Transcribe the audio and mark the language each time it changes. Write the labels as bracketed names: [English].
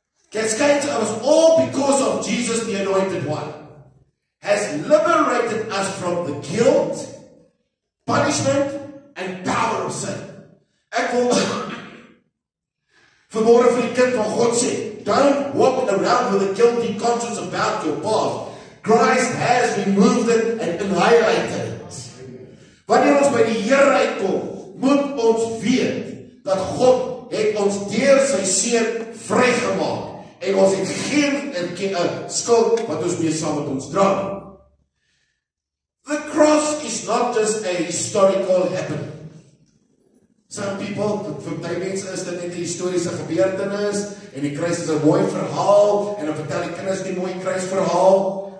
[English] Cascades of us all because of Jesus the Anointed One has liberated us from the guilt, punishment and power of sin. [Afrikaans] Ek wil vanmôre vir die kind van God sê, [English] don't walk around with a guilty conscience about your past. Christ has removed it and annihilated it. [Afrikaans] Wanneer ons by die Here uitkom, moet ons weet dat God het ons deur sy seun vrygemaak. En ons het geen skuld wat ons mee saam met ons dra. [English] The cross is not just a historical happening. Some people, [Afrikaans] vir baie mense is dit net 'n historiese gebeurtenis en die kruis is 'n mooi verhaal en dan vertel die kinders die mooi kruisverhaal.